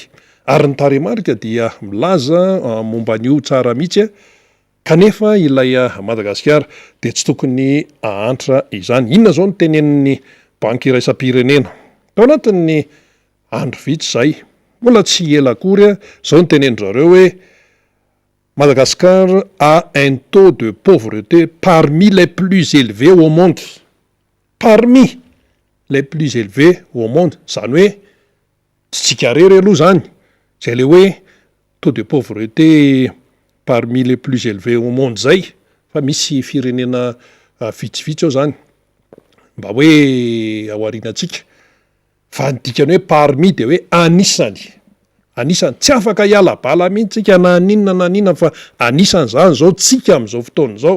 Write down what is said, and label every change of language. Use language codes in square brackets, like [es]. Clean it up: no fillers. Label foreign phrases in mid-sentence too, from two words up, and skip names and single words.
[mg] Ary ny taremarika dia milaza momba an'io tsara mihitsy kanefa ilay Madagasikara de tsy tokony ahantra izany. Inona zao no tenenin'ny banky iraisam-pirenena tao anatin'ny andro vitsy zay, mbola tsy ela akory zao no tenenindreo hoe [fr] Madagascar a un taux de pauvreté parmi les plus élevés au monde. Parmi les plus élevés au monde, [mg] zany hoe tsy tsika rery aloha zany, zay le hoe [fr] taux de pauvreté parmi les plus élevés au monde [mg] zay, fa misy firenena vitsivitsy ao zany mba hoe aorianantsika, fa ny dikany hoe parmi de hoe anisany, tsy afaka hiala bala mihitsy tsika na ninona fa anisany zany zao tsika amin'izao fotoana izao.